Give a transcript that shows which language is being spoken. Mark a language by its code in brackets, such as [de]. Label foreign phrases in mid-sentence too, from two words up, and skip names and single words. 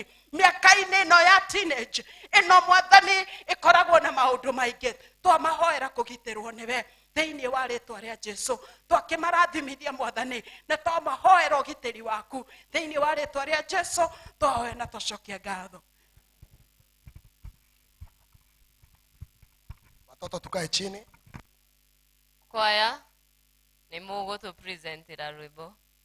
[ki] Miaka-ini no ya teenage ino Mwathani ikoragwo na maundu maingi twamahoera kugitirwo niwe thiini wa ritwa ria Jesu. Twakimarathimithia Mwathani na twamahoera ugitiri waku thiini wa ritwa ria Jesu. Twahoya na twacokia ngatho. [sw] Watoto tukae chini. [ki] Kwaya nĩ mũgũtũ presentĩra rwĩmbo.